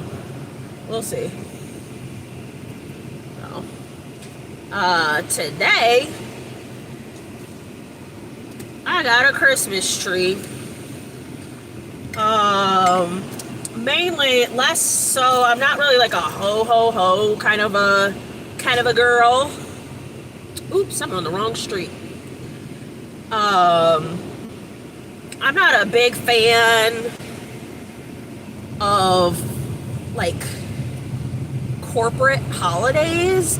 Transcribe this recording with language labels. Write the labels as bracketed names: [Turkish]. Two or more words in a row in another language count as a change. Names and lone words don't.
[English] We'll see. So, today I got a Christmas tree. Mainly less so. I'm not really like a ho ho ho kind of a girl. Oops, I'm on the wrong street. I'm not a big fan of like corporate holidays.